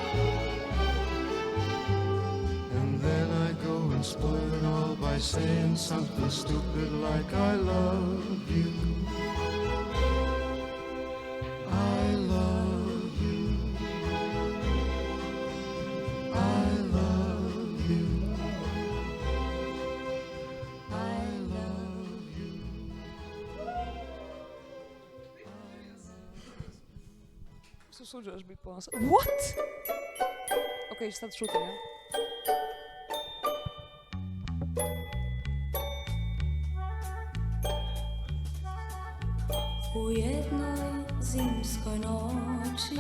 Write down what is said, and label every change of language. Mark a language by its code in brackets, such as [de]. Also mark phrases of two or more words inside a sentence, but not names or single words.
[en] And then I go and spoil it all by saying something stupid like I love you. I love you. I love you. I love you. [hr] Se usuđuješ biti ponosan. What? Ok, sad šutim, ja? U jednoj zimskoj noći